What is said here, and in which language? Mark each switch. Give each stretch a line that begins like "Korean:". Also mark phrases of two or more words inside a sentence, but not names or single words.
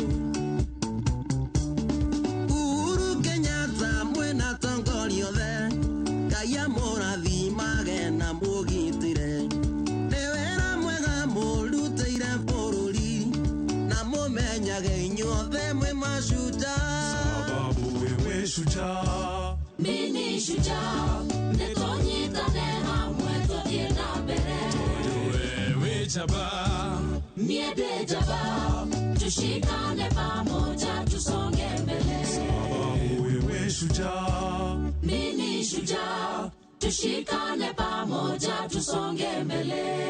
Kikuyu: Uhuru Kenyatta mwĩna tongoria othe Ngai amũrathimage na mũgitĩre nĩ wĩra mwega mũrutĩire bũrũri na mũmenyage inyuothe mwĩ Mashujaa
Swahili: sababu wewe shujaa Mini shujaa
Kikuyu: nĩtũnyitane hamwe tũthiĩ na mbere
Swahili: wewe jaba niende jaba tushikane pamoja tusonge mbele sababu wewe shujaa Mini shujaa tushikane pamoja tusonge mbele.